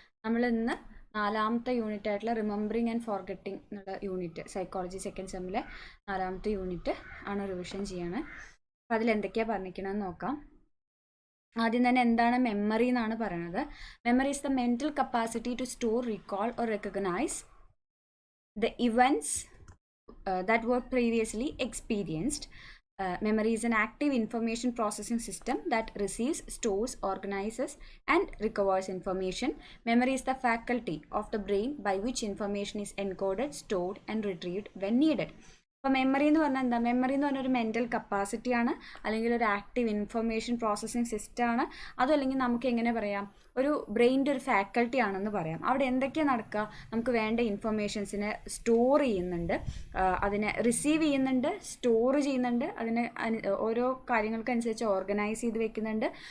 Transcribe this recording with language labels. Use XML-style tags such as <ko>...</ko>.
<ml>നമ്മൾ ഇന്ന് 4ാമത്തെ യൂണിറ്റ് ആയിട്ടുള്ള റിമെമ്പറിങ് ആൻഡ് ഫോർഗെറ്റിംഗ് എന്നുള്ള യൂണിറ്റ്, സൈക്കോളജി സെക്കൻഡ് സെമ്മിലെ 4ാമത്തെ യൂണിറ്റ് ആണ് റിവിഷൻ ചെയ്യാണ്. അപ്പോൾ അതിൽ എന്തൊക്കെയാണ് പറഞ്ഞിരിക്കണമെന്ന് നോക്കാം. ആദ്യം തന്നെ എന്താണ് മെമ്മറി എന്നാണ് പറയുന്നത്.</ml> <en>Memory is the mental capacity to store, recall or recognize the events that were previously experienced. Memory is an active information processing system that receives, stores, organizes, and recovers information. Memory is the faculty of the brain by which information is encoded, stored, and retrieved when needed.</en> <ml>അപ്പോൾ memory എന്ന് പറഞ്ഞാൽ എന്താ? Memory എന്ന് പറഞ്ഞാൽ ഒരു mental കപ്പാസിറ്റിയാണ്, അല്ലെങ്കിൽ ഒരു active information processing സിസ്റ്റമാണ്. അതല്ലെങ്കിൽ നമുക്ക് എങ്ങനെ പറയാം, ഒരു ബ്രെയിൻ്റെ ഒരു ഫാക്കൽറ്റി ആണെന്ന് പറയാം. അവിടെ എന്തൊക്കെയാണ് നടക്കുക? നമുക്ക് വേണ്ട ഇൻഫർമേഷൻസിനെ സ്റ്റോർ ചെയ്യുന്നുണ്ട്, അതിനെ റിസീവ് ചെയ്യുന്നുണ്ട്, സ്റ്റോർ ചെയ്യുന്നുണ്ട്, അതിനെ ഓരോ കാര്യങ്ങൾക്കനുസരിച്ച് ഓർഗനൈസ് ചെയ്ത് വെക്കുന്നുണ്ട്.</ml>